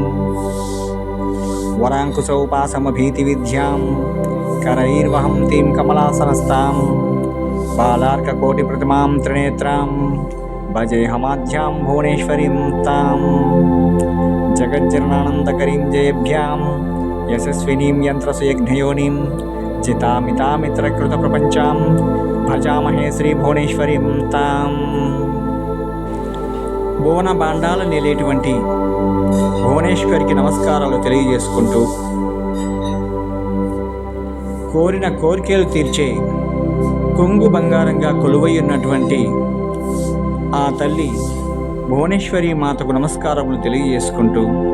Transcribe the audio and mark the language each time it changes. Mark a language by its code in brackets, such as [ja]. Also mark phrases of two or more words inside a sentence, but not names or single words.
[sa] वराङ्कुशोपासमभीतिविद्यां करैर्वहन्तीं कमलासनस्तां बालार्ककोटिप्रतिमां त्रिनेत्रां भजेऽहमाद्यां भुवनेश्वरीं तां जगज्जननानन्दकरीं जयेभ्यां यशस्विनीं यन्त्रसुयज्ञयोनिं चितामितामित्रकृतप्रपञ्चां భజామహే శ్రీ భువనేశ్వరీం తాం. [te] భువన బాండాలు నేలేటువంటి భువనేశ్వరికి నమస్కారాలు తెలియజేసుకుంటూ, కోరిన కోరికలు తీర్చే కొంగు బంగారంగా కొలువై ఉన్నటువంటి ఆ తల్లి భువనేశ్వరి మాతకు నమస్కారములు తెలియజేసుకుంటూ,